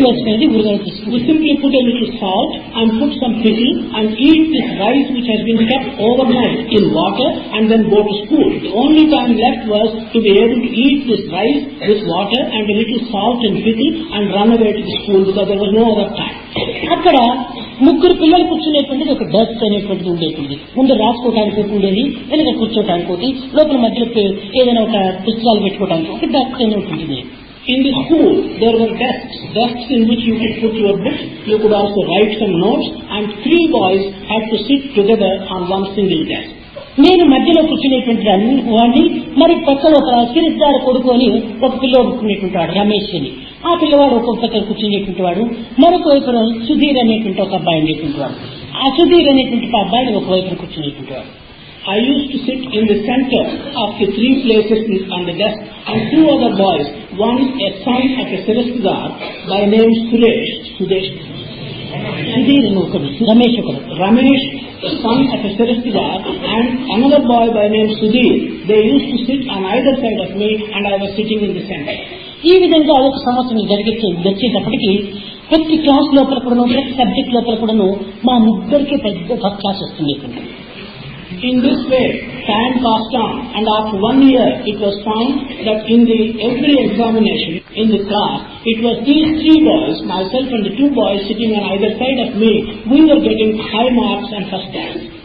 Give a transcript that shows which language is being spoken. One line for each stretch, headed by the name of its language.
English: We simply put a little salt and put some pickle and eat this rice which has been kept overnight in water and then go to school. The only time left was to be able to eat this rice with water and a little salt and pickle and run away to the school because there was no other time.
Telugu: అక్కడ 3 పిల్లలు కూర్చునేటువంటిది ఒక desk అనేటువంటిది ఉండేటువంటిది. ముందు రాసుకోవడానికి ఒకటి ఉండేది, వెనక కూర్చోటానికి ఒకటి, లోపల మధ్యలో ఏదైనా ఒక పుస్తకాలు పెట్టుకోవడానికి ఒక డెస్క్ అనేటువంటిది.
English: In the school, there were desks in which you could put your books. You could also write some notes, and 3 boys had to sit together on one single desk.
Telugu: నేను మధ్యలో కూర్చునేటువంటి వాడిని, మరి పక్కన ఒక సిరిద్దారు కొడుకొని ఒక పిల్లవాడు కూర్చునేటువంటి వాడు రమేష్ అని, ఆ పిల్లవాడు ఒక్కొక్క పక్కన కూర్చునేటువంటి వాడు, మరొక వైపు సుధీర్ అనేటువంటి ఒక అబ్బాయి ఉండేటువంటి వాడు. ఆ సుధీర్ అనేటువంటి అబ్బాయిని ఒక వైపు కూర్చునేటువంటి వాడు.
English: I used to sit in the center of the 3 places on the desk and 2 other boys, one a son of a Sirasdar by name Sudesh,
Telugu: Sudheer ఒకడు, రమేష్ ఒకడు.
English: Ramesh, the son of a Sirasdar, and another boy by name Sudhir. They used to sit on either side of me and I was sitting in the center.
Telugu: ఈ విధంగా ఒక సంవత్సరం వచ్చేటప్పటికి ప్రతి class లోపల కూడాను, ప్రతి సబ్జెక్ట్ లోపల కూడాను మా ముగ్గురికి పెద్ద ఫస్ట్ క్లాస్ వస్తుంది.
English: In this way, time passed on, and after 1 year, it was found that in every examination in the class, it was these 3 boys, myself and the 2 boys sitting on either side of me, we were getting high marks and first class.